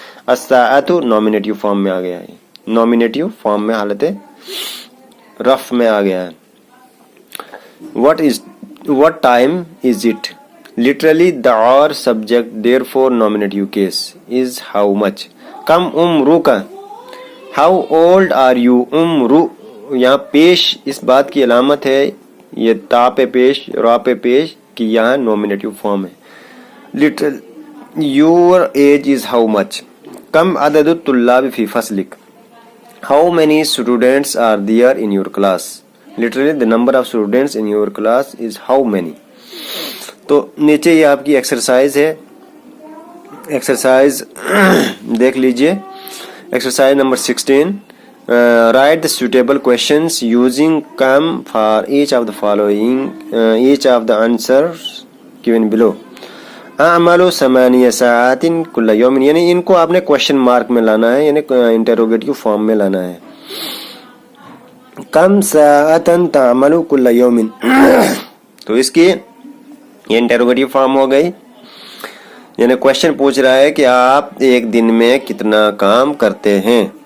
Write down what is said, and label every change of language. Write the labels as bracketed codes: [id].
[ur] الساعۃ نومینیٹیو form میں آ گیا ہے، نومینیٹیو فارم میں حالت رف میں آ گیا ہے. [en] what time is it. literally the or subject, therefore nominative case is how much. [ar] کم عمرک، [en] how old are you. [ur] عمر یہاں پیش اس بات کی علامت ہے، یہ تا پہ پیش را پہ پیش کہ یہاں نومینیٹیو فارم ہے. [en] literal your age is how much. [ar] کم عدد الطلاب فی فصلک. [en] how many students are there in your class. literally the number of students in your class is how many. [ur] تو نیچے یہ آپ کی ایکسرسائز ہے، ایکسرسائز دیکھ لیجئے. Exercise number 16. [en] write the suitable questions using come for each of the following each of the answers given below. [ar] اعمل 8 ساعات کل یوم، [ur] یعنی ان کو آپ نے کوشچن مارک میں لانا ہے، یعنی انٹروگیٹیو فارم میں لانا ہے. [ar] کم ساعۃ تعمل کل یوم، [ur] تو اس کی یہ انٹروگیٹیو فارم ہو گئی، یعنی کوشچن پوچھ رہا ہے کہ آپ ایک دن میں کتنا کام کرتے ہیں.